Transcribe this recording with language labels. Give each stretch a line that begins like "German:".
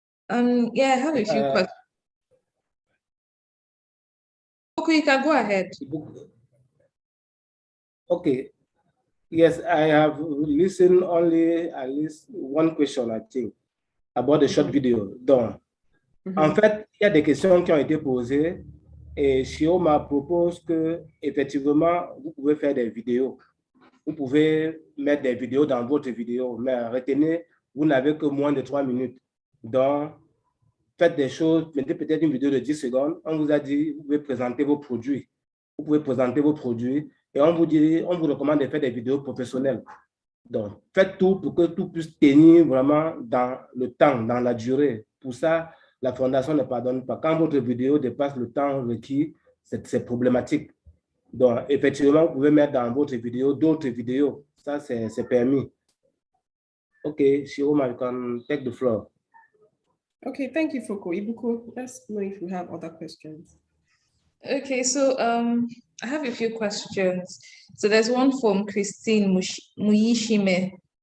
English: Yeah, I have a few questions. Okay, you can go ahead. Okay. Yes, I have listened only at least one question, I think, about the short video.
French: Donc, en fait, il y a des questions qui ont été posées et Shioma propose que, effectivement, vous pouvez faire des vidéos. Vous pouvez mettre des vidéos dans votre vidéo, mais retenez, vous n'avez que moins de 3 minutes. Donc, faites des choses, mettez peut-être une vidéo de 10 secondes. On vous a dit, vous pouvez présenter vos produits. Vous pouvez présenter vos produits et on vous recommande de faire des vidéos professionnelles. Donc, faites tout pour que tout puisse tenir vraiment dans le temps, dans la durée. Pour ça, la fondation ne pardonne pas. Quand votre vidéo dépasse le temps requis, c'est problématique. Donc, effectivement, vous pouvez mettre dans votre vidéo d'autres vidéos. Ça, c'est permis.
English: OK, Shiroma, you can take the floor. Okay, thank you, Foco. Ibuku, let's know if we have other questions. Okay, so I have a few questions. So there's one from Christine Muyishime.